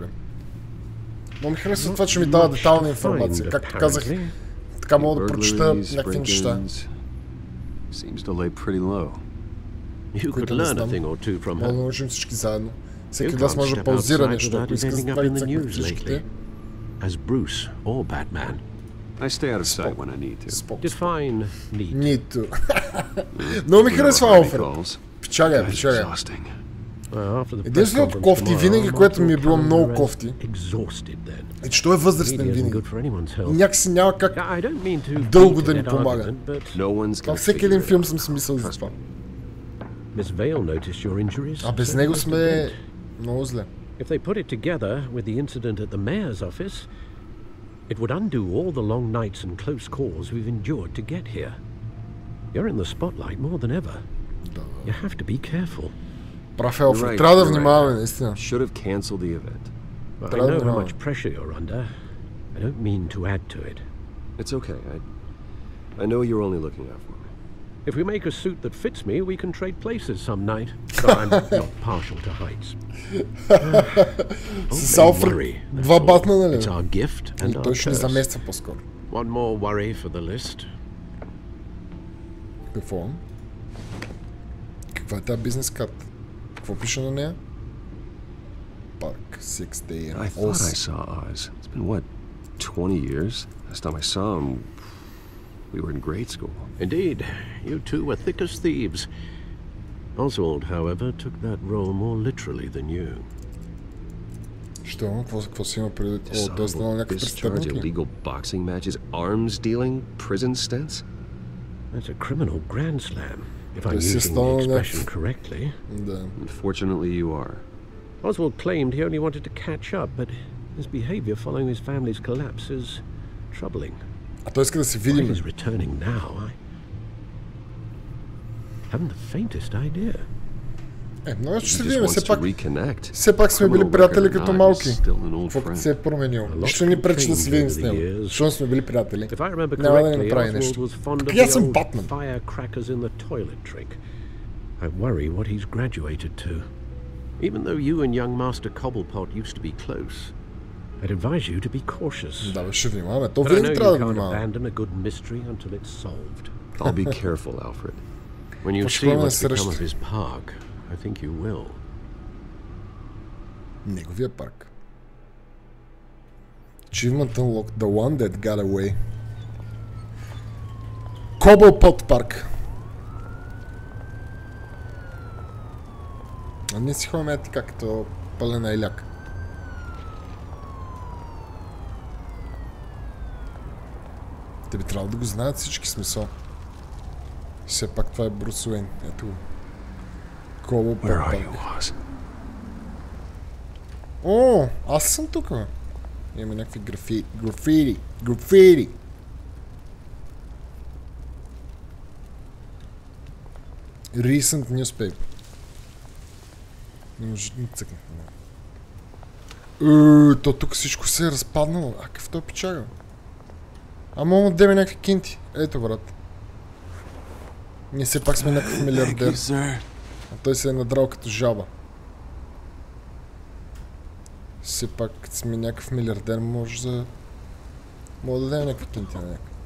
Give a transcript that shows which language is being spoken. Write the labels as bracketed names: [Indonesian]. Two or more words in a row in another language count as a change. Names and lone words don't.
[Bulgarian] Но ми харесва това, че ми дава детална информация. Както казах, така мога да прочета някакви неща. Които не знам. Мога да научим всички заедно. Всеки от вас може да паузира нещо, ако иска да прави цъква всичките. [English] As Bruce or Batman. I stay out of sight when I need to. Define need. Need to. [Bulgarian] Много ми харесва Алфред. Пичага. Единственото кофти винаги, което ми е било много кофти, е, че той е възрастен винаги. Някакси няма как дълго да ни помага. Във всеки един филм съм си мислил за това. А без него сме много зле. [English] If they put it together with the incident at the mayor's office, it would undo all the long nights and close calls we've endured to get here. You're in the spotlight more than ever. You have to be careful. [Bulgarian] Прав е, Алфред. Трябва да внимаваме, наистина. [English] Should have canceled the event. I know how much pressure you're under. I don't mean to add to it. It's okay. I know you're only looking out for me. If we make a suit that fits me, we can trade places some night. So I'm not partial to heights. [Bulgarian] С Алфред два Батмана, нали? [English] It's our gift and our [Bulgarian] той ще ни [English] curse. [Bulgarian] замества по-скоро. [English] One more worry for the list. [Bulgarian] Какво? Каква е тази бизнес карта? Какво пише на нея? Парк, 6 day. [English] I thought I saw Oz. It's been what, 20 years? Last time I saw him, we were in grade school. Indeed, you two were thick as thieves. Oswald, however, took that role more literally than you. [Bulgarian] Що? Какво си има предвид? О, той е знал някакъв престъпник ли? [English] Illegal boxing matches, arms dealing, prison stints? That's a criminal grand slam, if I'm using the expression correctly. [Bulgarian] Да. [English] Unfortunately, you are. Oswald claimed he only wanted to catch up, but his behavior following his family's collapse is troubling. [Bulgarian] А той иска да се видим. [English] Why he's returning now, I haven't the faintest idea. [Bulgarian] Много ще се видим, все пак сме били приятели като малки. Какво като се е променил? Нищо ни пречи да се видим с него. Защото сме били приятели. Няма да ни направи нещо. Тук аз съм Батман. [English] I worry what he's graduated to. Even though you and young Master Cobblepot used to be close, I'd advise you to be cautious. [Bulgarian] Да, ще внимаваме. То винаги трябва да внимаваме. [English] Abandon a good mystery until it's solved. I'll be careful, Alfred. When you see what's become of his park, I think you will. [Bulgarian] Неговия парк. [English] Achievement unlocked. The one that got away. Cobblepot парк. [Bulgarian] А ние си ходим така като пълена иляк. Те би трябвало да го знаят всички, смисъл. Все пак това е Брус Уейн. Ето го. Cobblepot парк. О, аз съм тук. Има някакви графити. [English] Recent newspaper. [Bulgarian] Не може да цъкна. То тук всичко се е разпаднало. А какъв той печага? Мога да деме някакви кинти. Ето, брат. Ние все пак сме някакъв милиардер. А той се е надрал като жаба. Все пак, като сме някакъв милиардер, може да дадем някаква кинтина някаква.